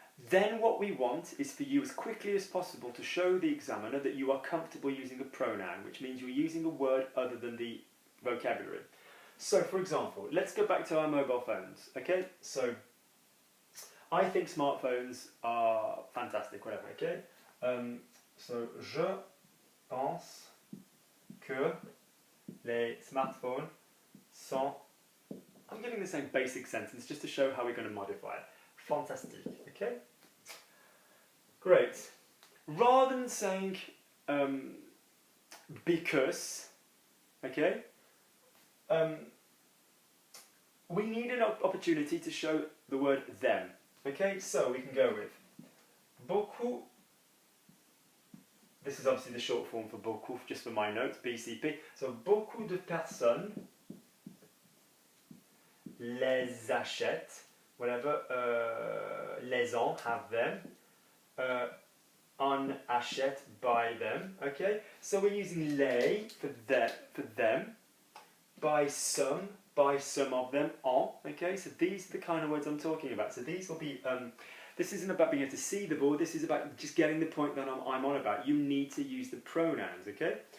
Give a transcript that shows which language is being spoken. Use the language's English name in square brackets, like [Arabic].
[English] Then what we want is for you as quickly as possible to show the examiner that you are comfortable using a pronoun, which means you're using a word other than the vocabulary. So for example, let's go back to our mobile phones, okay? So I think smartphones are fantastic, whatever, okay? [French] So je pense que les smartphones sont... [English] I'm giving the same basic sentence just to show how we're going to modify it. Fantastic, okay? Great. Rather than saying because, okay, we need an opportunity to show the word them, okay? So we can go with beaucoup. This is obviously the short form for beaucoup, just for my notes, BCP. [French] So beaucoup de personnes les achètent. [English] Whatever, les gens have them, on achète, buy them, okay? So we're using les for them, buy some of them, on, okay? So these are the kind of words I'm talking about. So these will be, this isn't about being able to see the board, this is about just getting the point that I'm on about. You need to use the pronouns, okay?